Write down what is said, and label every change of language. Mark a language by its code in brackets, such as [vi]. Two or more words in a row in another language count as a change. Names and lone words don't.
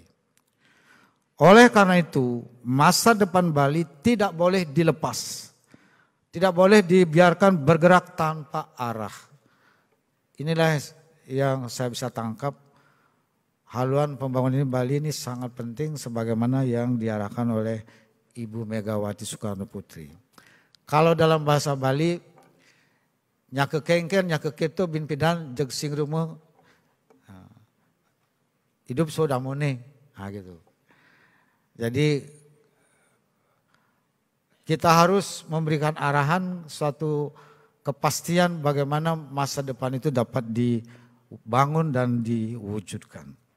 [id] Oleh karena itu, masa depan Bali tidak boleh dilepas, tidak boleh dibiarkan bergerak tanpa arah. Inilah yang saya bisa tangkap, haluan pembangunan Bali ini sangat penting sebagaimana yang diarahkan oleh Ibu Megawati Soekarno Putri. Kalau dalam bahasa Bali, [ban] nyake kengken, nyake keto bin pidan jeg sing rumo, [id] hidup sudah mone, gitu. Jadi kita harus memberikan arahan suatu kepastian bagaimana masa depan itu dapat dibangun dan diwujudkan.